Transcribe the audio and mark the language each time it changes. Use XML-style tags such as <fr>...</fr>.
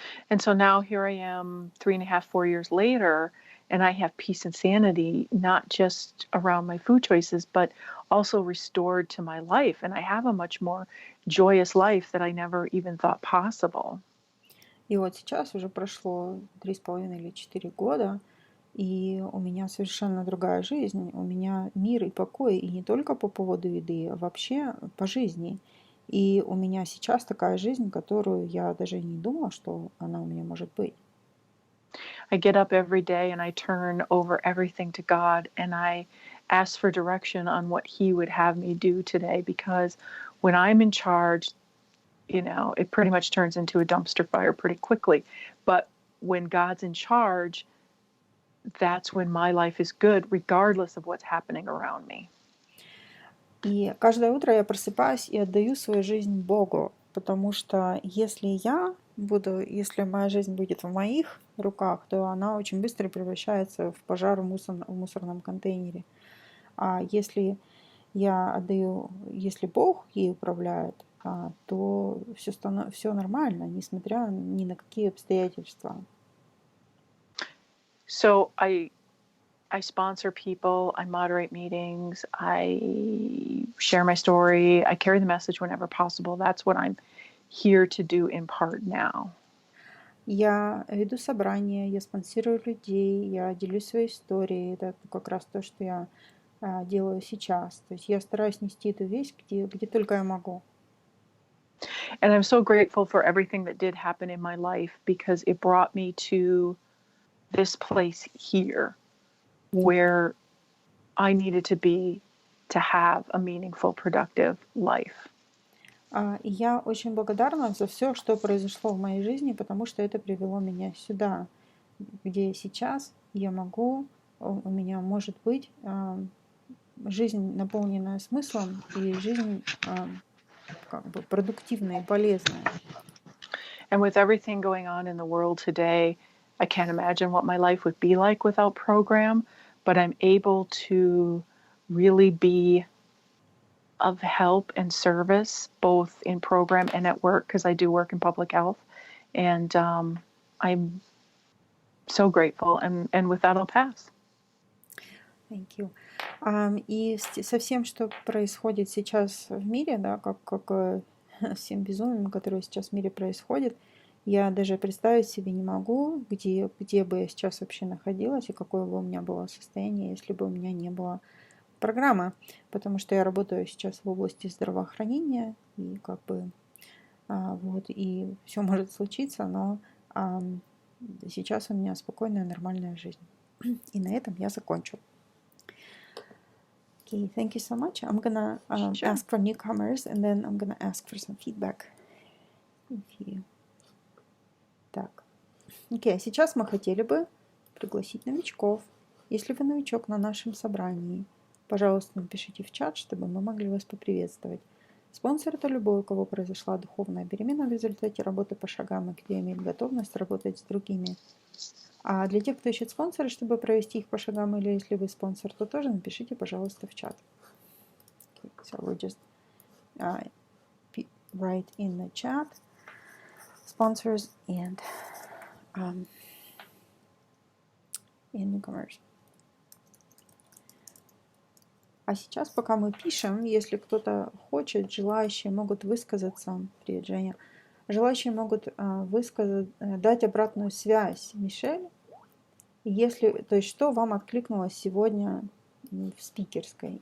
<en>And so now here I am 3.5, 4 years later, and I have peace and sanity, not just around my food choices, but also restored to my life. And I have a much more joyous life that I never even thought possible.</en> <ru>И вот сейчас уже прошло 3,5 или 4 года, и у меня совершенно другая жизнь. У меня мир и покой, и не только по поводу еды, а вообще по жизни. И у меня сейчас такая жизнь, которую я даже не думала, что она у меня может быть.</ru> <en>I get up every day and I turn over everything to God, and I ask for direction on what He would have me do today, because when I'm in charge, it pretty much turns into a dumpster fire pretty quickly. But when God's in charge, that's when my life is good, regardless of what's happening around me.</en> <ru>И каждое утро я просыпаюсь и отдаю свою жизнь Богу, потому что если моя жизнь будет в моих руках, то она очень быстро превращается в пожар в мусорном контейнере. А если если Бог ей управляет, то все нормально, несмотря ни на какие обстоятельства.</ru> <en>So I sponsor people, I moderate meetings, I share my story, I carry the message whenever possible. That's what I'm here to do in part now.</en> <ru>Я веду собрания, я спонсирую людей, я делюсь своей историей. Это как раз то, что я делаю сейчас. То есть я стараюсь нести эту весть, где только я могу.</ru> <en>And I'm so grateful for everything that did happen in my life because it brought me to this place here where I needed to be to have a meaningful, productive life.</en> <ru>И я очень благодарна за все, что произошло в моей жизни, потому что это привело меня сюда, где сейчас я могу, у меня может быть жизнь, наполненная смыслом, и жизнь как бы продуктивная и полезная.</ru> <en>And with everything going on in the world today, I can't imagine what my life would be like without program, but I'm able to really be of help and service both in program and at work because I do work in public health. And I'm so grateful. And with that, I'll pass. Thank you.</en> <ru>И со всем, что происходит сейчас в мире, да, как всем безумием, которое сейчас в мире происходит, я даже представить себе не могу, где бы я сейчас вообще находилась и какое бы у меня было состояние, если бы у меня не было программы, потому что я работаю сейчас в области здравоохранения, и как бы вот, и все может случиться, но сейчас у меня спокойная, нормальная жизнь. И на этом я закончу.</ru> <en>Okay, thank you so much. I'm gonna ask for newcomers, and then I'm gonna ask for some feedback.</en> <ru>Так. Окей, а сейчас мы хотели бы пригласить новичков. Если вы новичок на нашем собрании, пожалуйста, напишите в чат, чтобы мы могли вас поприветствовать. Спонсор – это любой, у кого произошла духовная перемена в результате работы по шагам и кто имеет готовность работать с другими. А для тех, кто ищет спонсора, чтобы провести их по шагам, или если вы спонсор, то тоже напишите, пожалуйста, в чат.</ru> <en>Okay, so we'll just write in the chat sponsors and newcomers.</en> <ru>А сейчас, пока мы пишем, если кто-то хочет, желающие могут высказаться. Привет, Женя. Желающие могут дать обратную связь Мишель, то есть что вам откликнулось сегодня в спикерской.</ru>